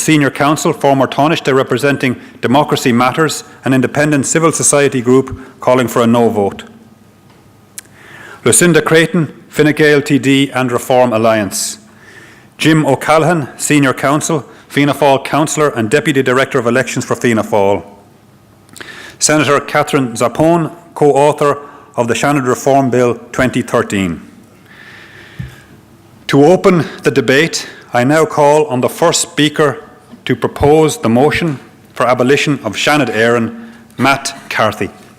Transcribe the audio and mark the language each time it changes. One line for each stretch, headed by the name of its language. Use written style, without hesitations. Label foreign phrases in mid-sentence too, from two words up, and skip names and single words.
English: senior counsel, former Taoiseach representing Democracy Matters, an independent civil society group calling for a no vote; Lucinda Creighton, Fine Gael TD and Reform Alliance; Jim O'Callaghan, senior counsel, Fianna Fáil councillor and deputy director of elections for Fianna Fáil; Senator Katherine Zappone, co-author of the Seanad Reform Bill 2013. To open the debate, I now call on the first speaker to propose the motion for abolition of Seanad Éireann, Matt Carthy.